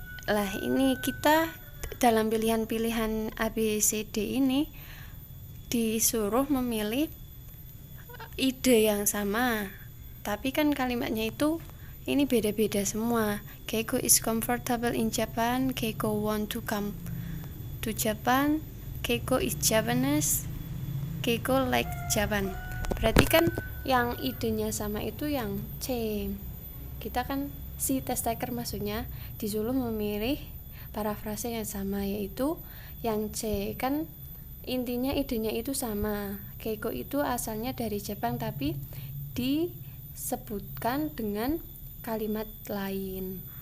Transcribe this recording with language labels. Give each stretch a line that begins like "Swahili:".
Indonesian: Lah ini kita dalam pilihan-pilihan A, B, C, D ini disuruh memilih ide yang sama, tapi kan kalimatnya itu ini beda-beda semua.
English: Keiko is comfortable in Japan. Keiko want to come to Japan. Keiko is Japanese. Keiko like Japan.
Indonesian: Berarti kan yang idenya sama itu yang C. Kita kan si test taker maksudnya disuruh memilih parafrase yang sama, yaitu yang C. Kan intinya idenya itu sama. Keiko itu asalnya dari Jepang tapi disebutkan dengan kalimat lain.